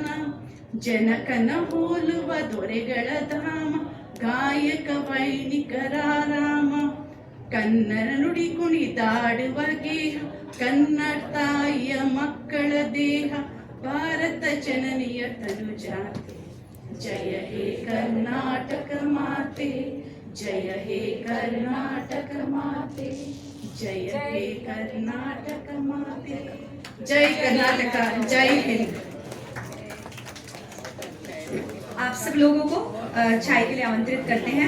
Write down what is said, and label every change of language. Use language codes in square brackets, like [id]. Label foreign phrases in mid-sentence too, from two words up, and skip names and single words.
[kn] ಜನಕನ ಹೋಲುವ ದೊರೆಗಳ ಧಾಮ ಗಾಯಕ ವೈಣಿಕರಾರಾಮ ಕನ್ನಡ ನುಡಿ ಕುಣಿದಾಡುವ ಗೇಹ ಕನ್ನಡ ತಾಯಿಯ ಮಕ್ಕಳ ದೇಹ ಭಾರತ ಜನನಿಯ ತನುಜಾತೆ ಜಯ ಹೇ ಕರ್ನಾಟಕ ಮಾತೆ ಜಯ ಹೇ ಕರ್ನಾಟಕ ಮಾತೆ ಜಯ ಹೇ ಕರ್ನಾಟಕ ಮಾತೆ ಜಯ ಕರ್ನಾಟಕ ಜಯ ಹಿಂದ್। [hi] आप सब लोगों को चाय के लिए आमंत्रित करते हैं।